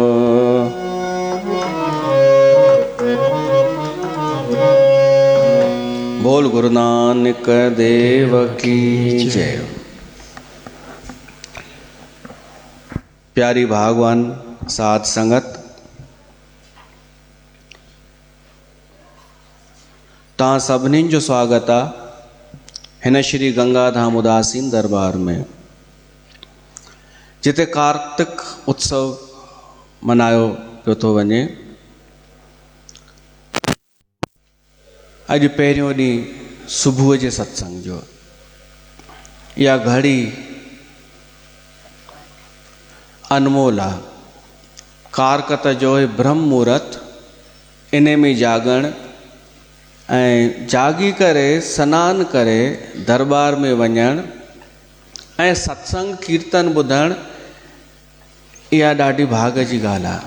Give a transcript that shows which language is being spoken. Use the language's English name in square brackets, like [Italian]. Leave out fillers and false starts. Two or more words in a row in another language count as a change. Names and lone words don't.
[Hindi] बोल गुरु नानक देव की जय। [Sindhi] प्यारी भागवान साध संगत, तव्हां सभिनीनि जो स्वागत आहे हिन श्री गंगाधाम उदासीन दरबार में, जिते कार्तिक उत्सव मनायो पियो थो वञे। अॼु पहिरियों ॾींहुं सुबुह जे सत्संग जो, इहा घड़ी अनमोल आहे। कारकत जो ब्रह्म मुहूर्त, इन में जागण ऐं जागी करे सनानु करे दरबार में वञण ऐं सत्संग कीर्तन ॿुधण, इहा ॾाढी भाग जी ॻाल्हि आहे।